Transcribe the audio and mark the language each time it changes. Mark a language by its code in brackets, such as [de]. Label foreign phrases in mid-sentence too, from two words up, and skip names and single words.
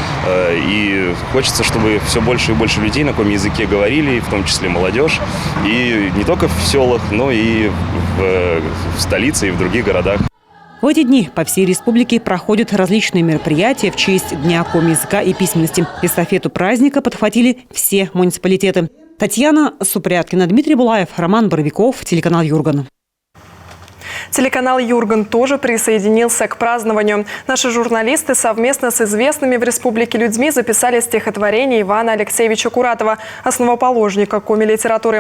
[ru] И хочется, чтобы все больше и больше людей на коми-языке говорили, в том числе молодежь, и не только в селах, но и в столице и в других городах. В эти дни по всей республике проходят различные мероприятия в честь Дня коми-языка и письменности. Эстафету праздника подхватили все муниципалитеты. Татьяна Супряткина, Дмитрий Булаев, Роман Боровиков, телеканал «Юрган». Телеканал «Юрган» тоже присоединился к празднованию. Наши журналисты совместно с известными в республике людьми записали стихотворение Ивана Алексеевича Куратова, основоположника коми-литературы.